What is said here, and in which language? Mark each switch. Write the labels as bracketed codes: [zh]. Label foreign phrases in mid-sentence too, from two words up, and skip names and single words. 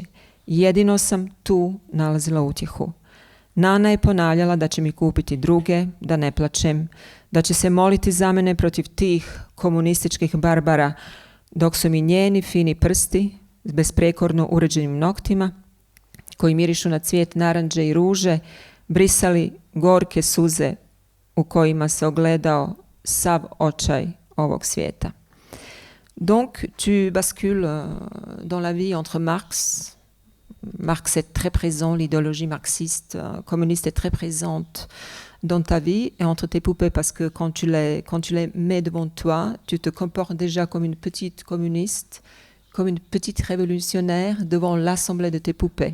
[bs] Jedino sam tu nalazila utjehu. Nana je ponavljala da će mi kupiti druge, da ne plačem, da će se moliti za mene protiv tih komunističkih barbara, dok su mi njeni fini prsti s besprekorno uređenim noktima, koji mirišu na cvijet naranđe i ruže, brisali gorke suze u kojima se ogledao sav očaj ovog svijeta. [fr] Donc, tu bascules dans la vie entre Marx est très présent, l'idéologie marxiste, communiste est très présente dans ta vie et entre tes poupées, parce que quand tu les mets devant toi, tu te comportes déjà comme une petite communiste, comme une petite révolutionnaire devant l'assemblée de tes poupées.